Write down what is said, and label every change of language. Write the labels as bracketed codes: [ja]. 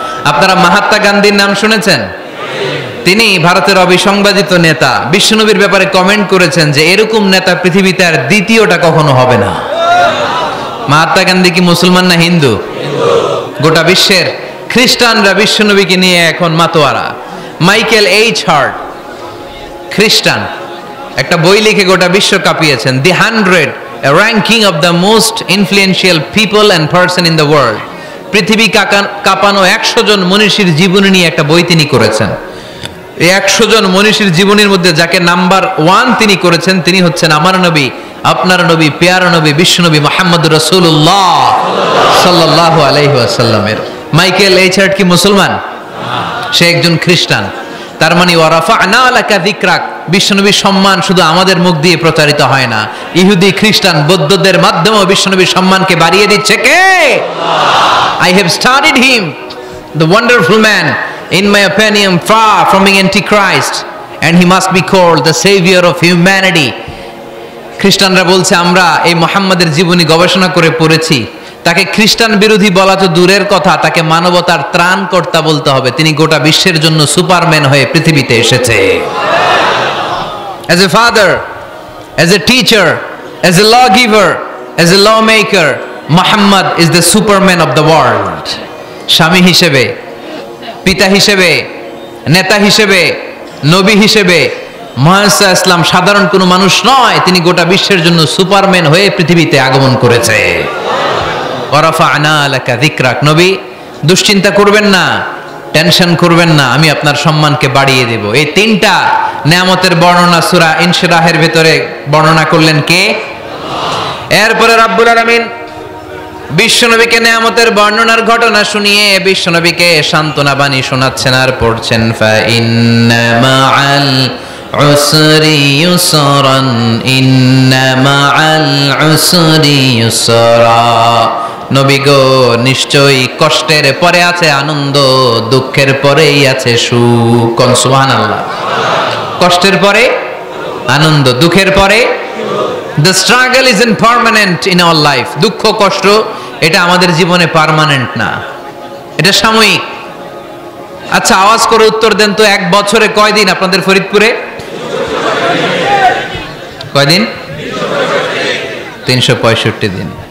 [bn] আপনারা মহাত্মা গান্ধীর নাম শুনেছেন? তিনি ভারতের অবিসংবাদিত নেতা। বিশ্বনবীর ব্যাপারে কমেন্ট করেছেন যে এরকম নেতা পৃথিবীতে আর দ্বিতীয়টা কখনো হবে না। মহাত্মা গান্ধী কি মুসলমান না হিন্দু? গোটা বিশ্বের খ্রিস্টানরা বিশ্বনবীকে নিয়ে এখন মাতোয়ারা। মাইকেল এইচ হার্ট, খ্রিস্টান, একটা বই লিখে গোটা বিশ্ব কাঁপিয়েছেন, দি 100 [en] a ranking of the most influential people and person in the world। [bn] পৃথিবী কাঁপানো 100 জন মনীষীর জীবনী নিয়ে একটা বই তিনি করেছেন। এই 100 জন মনীষীর জীবনীর মধ্যে যাকে নাম্বার 1 তিনি করেছেন, তিনি হচ্ছেন আমার নবী, আপনার নবী, পেয়ারা নবী, বিশ্বনবী মুহাম্মদুর রাসূলুল্লাহ সাল্লাল্লাহু আলাইহি ওয়াসাল্লামের। মাইকেল এইচ হার্ট কি মুসলমান? সে একজন খ্রিস্টান। তার মানে [ar] ওয়ারাফা'না লাকা যিকরাক, [bn] বিশ্বনবীর সম্মান শুধু আমাদের মুখ দিয়ে প্রচারিত হয় না, ইহুদি, খ্রিস্টান, বৌদ্ধদের মাধ্যমেও বিশ্বনবীর সম্মানকে বাড়িয়ে দিচ্ছে কে? [en] I have studied him, the wonderful man, in my opinion far from being antichrist, and he must be called the savior of humanity। [bn] খ্রিস্টানরা বলছে আমরা এই মুহাম্মাদের জীবনী গবেষণা করে পড়েছি, তাকে খ্রিস্টান বিরোধী বলা তো দূরের কথা, তাকে মানবতার ত্রাণকর্তা বলতে হবে। তিনি গোটা বিশ্বের জন্য সুপারম্যান হয়ে পৃথিবীতে এসেছে। [en] As a father, as a teacher, as a lawgiver, as a lawmaker, Muhammad is the superman of the world। [bn] স্বামী হিসেবে, পিতা হিসেবে, নেতা হিসেবে, নবী হিসেবে মুহাম্মদ ইসলাম সাধারণ কোনো মানুষ নয়, তিনি গোটা বিশ্বের জন্য সুপারম্যান হয়ে পৃথিবীতে আগমন করেছে। [ar] ওয়ারাফা'না লাকা যিকরাক, [bn] নবী দুশ্চিন্তা করবেন না, টেনশন করবেন না, আমি আপনার সম্মানকে বাড়িয়ে দেব। এই তিনটা নিয়ামতের বর্ণনা সূরা ইনশিরাহের ভিতরে বর্ণনা করলেন কে? এরপরে রাব্বুল আলামিন বিশ্বনবীকে নিয়ামতের বর্ণনার ঘটনা শুনিয়ে বিশ্বনবীকে সান্ত্বনা বাণী শোনাচ্ছেন আর পড়ছেন, [ar] ফা ইন্না মাআল উসরি ইউসরান, ইন্না মাআল উসরি ইউসরা। [bn] নবী গো, নিশ্চয়ই কষ্টের পরে আছে আনন্দ, দুঃখের পরেই আছে সুখ। সুবহানাল্লাহ। কষ্টের পরে আনন্দ, দুঃখের পরে। [en] The struggle isn't permanent in our life। [bn] দুঃখ কষ্ট এটা আমাদের জীবনে পার্মানেন্ট না, এটা সাময়িক। আচ্ছা আওয়াজ করে উত্তর দেন তো, এক বছরে কয়দিন আপনাদের ফরিদপুরে? কয়দিন? 365 দিন।